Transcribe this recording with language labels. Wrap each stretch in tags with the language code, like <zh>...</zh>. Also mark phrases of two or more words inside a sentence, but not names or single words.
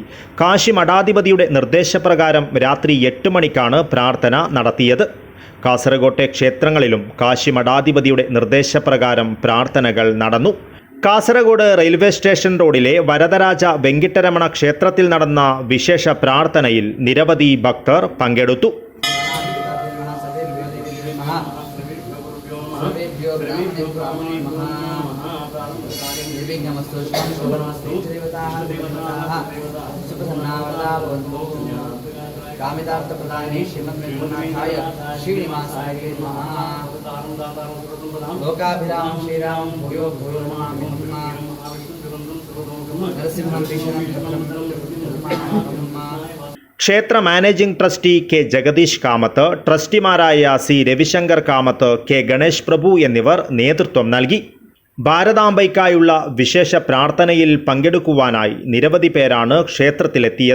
<ml>കാശി മഠാധിപതിയുടെ നിർദ്ദേശപ്രകാരം രാത്രി 8 മണിക്കാണ് പ്രാർത്ഥന നടത്തിയത്. കാസർകോട്ടെ ക്ഷേത്രങ്ങളിലും കാശി മഠാധിപതിയുടെ നിർദ്ദേശപ്രകാരം പ്രാർത്ഥനകൾ നടന്നു. കാസർഗോഡ് റെയിൽവേ സ്റ്റേഷൻ റോഡിലെ വരദരാജ വെങ്കിട്ടരമണ ക്ഷേത്രത്തിൽ നടന്ന വിശേഷ പ്രാർത്ഥനയിൽ നിരവധി ഭക്തർ പങ്കെടുത്തു.</ml> <sa>कामितार्थप्रदाने श्रीमन्नाथाय श्रीनिवासाय नमः। लोकाभिरामं श्रीरामं भूयो भूयो नमामि। नरसिंहं भीषणं</sa> <ml>ക്ഷേത്ര മാനേജിംഗ് ട്രസ്റ്റി കെ ജഗദീഷ് കാമത്ത്, ട്രസ്റ്റിമാരായ സി രവിശങ്കർ കാമത്ത്, കെ ഗണേഷ് പ്രഭു എന്നിവർ നേതൃത്വം നൽകി. ഭാരതാംബയ്ക്കായുള്ള വിശേഷ പ്രാർത്ഥനയിൽ പങ്കെടുക്കുവാനായി നിരവധി പേരാണ് ക്ഷേത്രത്തിലെത്തിയത്.</ml>